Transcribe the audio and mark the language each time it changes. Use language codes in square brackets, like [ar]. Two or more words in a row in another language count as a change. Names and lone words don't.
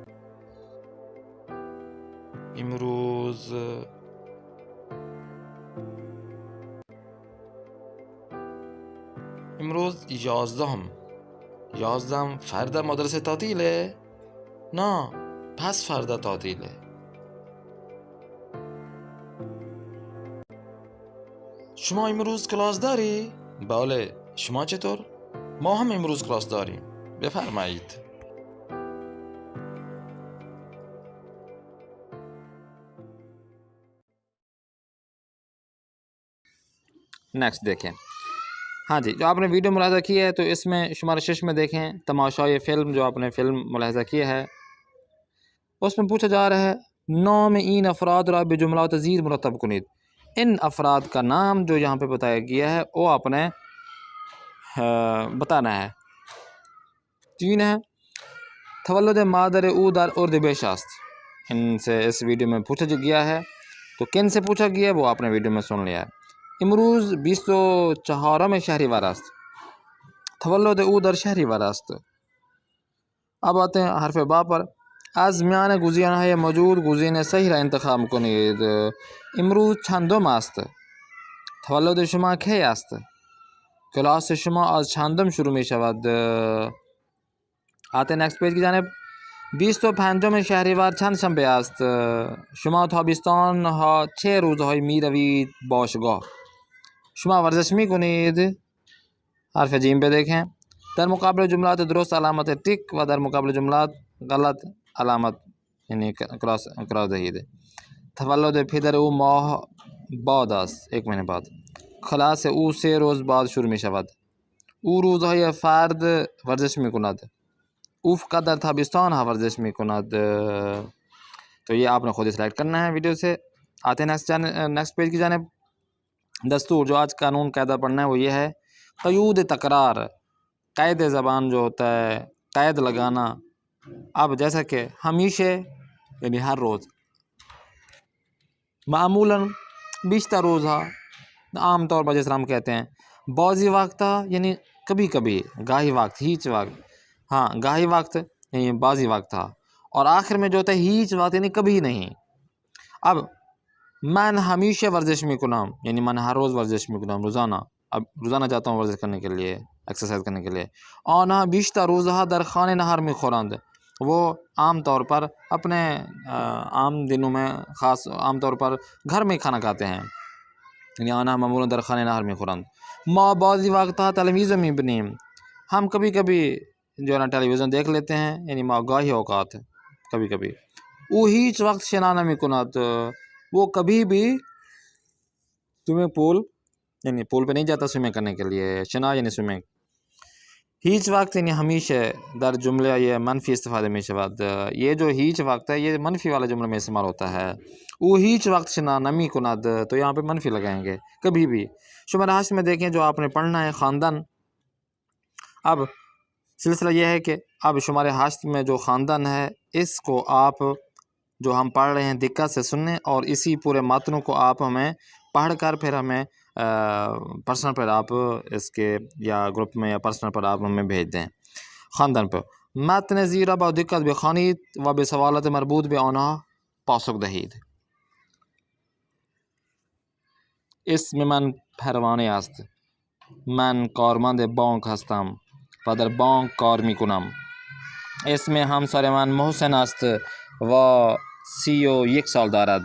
[fa] امروز امروز 11 فردا مدرسه تعطیله؟ نه، پس فردا تعطیله. شما امروز کلاس داری؟ بله، شما چطور؟ ما هم امروز کلاس داریم. بفرمایید. [ur] نیکسٹ دیکھیں. ہاں جی، جو آپ نے ویڈیو ملاحظہ کی ہے تو اس میں شمارہ 6 میں دیکھیں [fa] تماشائے فلم. [ur] جو آپ نے فلم ملاحظہ کیا ہے اس میں پوچھا جا رہا ہے [fa] نام این افراد را بجملات زیر مرتب کنید. [ur] ان افراد کا نام جو یہاں پہ بتایا گیا ہے وہ آپ نے بتانا ہے. [fa] 3 ہے تولد مادر او در اردیبهشت است. [ur] ان سے اس ویڈیو میں پوچھا گیا ہے تو کن سے پوچھا گیا ہے وہ آپ نے ویڈیو میں سن لیا ہے. [fa] امروز 24 شهریور است. تولد او در شهریور است. [ur] اب آتے ہیں حرف با پر. [fa] از میان گزینه‌های موجود گزینه صحیح را انتخاب کنید. امروز چندم است؟ تولد شما کی است؟ کلاس شما از چندم شروع می شود؟ [ur] آتے ہیں نیکسٹ پیج کی جانب. [fa] 25 شهریور چند شنبه است؟ شما تابستان ها چه روزهایی می روید باشگاه؟ شما ورزش می کنید؟ [ur] حرف جیم پہ دیکھیں. [fa] در مقابل جملات درست علامت ٹک و در مقابل جملات غلط علامت یعنی کراس دهید. تولد پدر او ماه بعد است، 1 ماه بعد. کلاس او 3 روز بعد شروع می شود. او روزهای فرد ورزش می کند. او فقط در تابستان ها ورزش می کند. [ur] تو یہ آپ نے خود سلیکٹ کرنا ہے ویڈیو سے. آتے ہیں نیکسٹ پیج کی جانب. دستور جو آج قانون قاعدہ پڑھنا ہے وہ یہ ہے [fa] قیود تکرار. قید زبان [ur] جو ہوتا ہے قید لگانا. اب جیسا کہ ہمیشہ یعنی ہر روز، [fa] معمولاً بیشتر روزہ [ur] عام طور پر جیسے ہم کہتے ہیں. [fa] بعضی وقت [ur] یعنی کبھی کبھی، [fa] گاہی وقت ہیچ وقت. [ur] ہاں [fa] گاہی وقت [ur] یعنی [fa] بعضی وقت [ur] تھا. اور آخر میں جو ہوتا ہے [fa] ہیچ وقت [ur] یعنی کبھی نہیں. [fa] اب من ہمیشہ ورزش میکنم یعنی من ہر روز ورزش میکنم روزانہ. [ur] اب روزانہ جاتا ہوں ورزش کرنے کے لیے، ایکسرسائز کرنے کے لیے. [fa] آنها بیشتر روزها در خانه نهار میخورند. [ur] وہ عام طور پر اپنے عام دنوں میں خاص عام طور پر گھر میں کھانا کھاتے ہیں، [fa] یعنی آنها معمولا در خانه نهار میخورند. ما بعضی وقتها تلویزیون میبینیم. [ur] ہم کبھی کبھی جو ہے نا ٹیلی ویژن دیکھ لیتے ہیں، یعنی [fa] ما گاہی اوقات [ur] کبھی کبھی. [fa] او هیچ وقت شنا نمیکند. [ur] وہ کبھی بھی [en] swimming pool [ur] یعنی پول پہ نہیں جاتا سوئمنگ کرنے کے لیے. شنا یعنی سوئمنگ. [fa] هیچ وقت یعنی ہمیشہ در جملہ یہ منفی استفادہ میں شود. [ur] یہ جو [fa] هیچ وقت [ur] ہے یہ منفی والے جملے میں استعمال ہوتا ہے. [fa] او هیچ وقت شنا نمی کند [ur] تو یہاں پہ منفی لگائیں گے کبھی بھی. شمارہ 8 میں دیکھیں جو آپ نے پڑھنا ہے خاندان. اب سلسلہ یہ ہے کہ اب شمارہ 8 میں جو خاندان ہے اس کو آپ جو ہم پڑھ رہے ہیں دقت سے سنیں اور اسی پورے متن کو آپ ہمیں پڑھ کر پھر ہمیں پرسنل پر آپ اس کے یا گروپ میں یا پرسنل پر آپ ہمیں بھیج دیں. [fa] خاندان پر متن زیرا با دقت بخوانید و به سوالات مربوط به آنها پاسخ دهید. اسم من پروانه است. من کارمند بانک هستم و در بانک کار میکنم. اسم همسر من محسن است و 31 سال دارد.